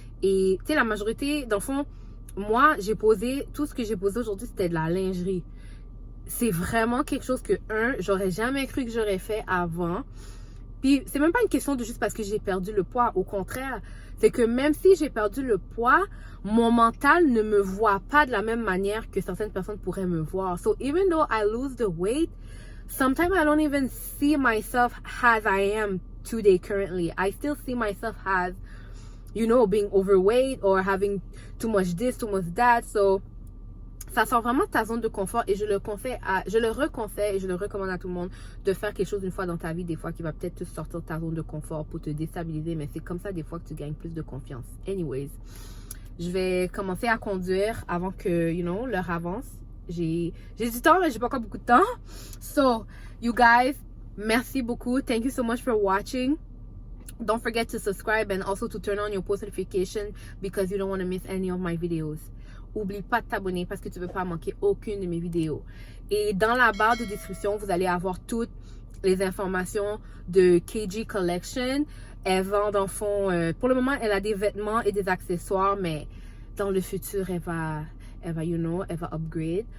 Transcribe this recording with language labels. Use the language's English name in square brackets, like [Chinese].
[French] Et tu sais, la majorité, dans le fond, moi, tout ce que j'ai posé aujourd'hui, c'était de la lingerie. C'est vraiment quelque chose que, j'aurais jamais cru que j'aurais fait avant. Puis, c'est même pas une question de juste parce que j'ai perdu le poids. Au contraire, c'est que même si j'ai perdu le poids, mon mental ne me voit pas de la même manière que certaines personnes pourraient me voir. [English] So, even though I lose the weight, sometimes I don't even see myself as I am today currently. I still see myself as, being overweight or having too much this, too much that. [French] So, ça sort vraiment de ta zone de confort et je le reconseille et je le recommande à tout le monde de faire quelque chose une fois dans ta vie, des fois qui va peut-être te sortir de ta zone de confort pour te déstabiliser, mais c'est comme ça des fois que tu gagnes plus de confiance. Anyways, je vais commencer à conduire avant que, l'heure avance. J'ai du temps, mais j'ai pas encore beaucoup de temps. [English] So, you guys, [French] merci beaucoup. [English] Thank you so much for watching. Don't forget to subscribe and also to turn on your post notification because you don't want to miss any of my videos. [French] Oublie pas de t'abonner parce que tu ne veux pas manquer aucune de mes vidéos. Et dans la barre de description, vous allez avoir toutes les informations de KG Collection. Elle vend dans le fond, pour le moment, elle a des vêtements et des accessoires, mais dans le futur, elle va upgrade.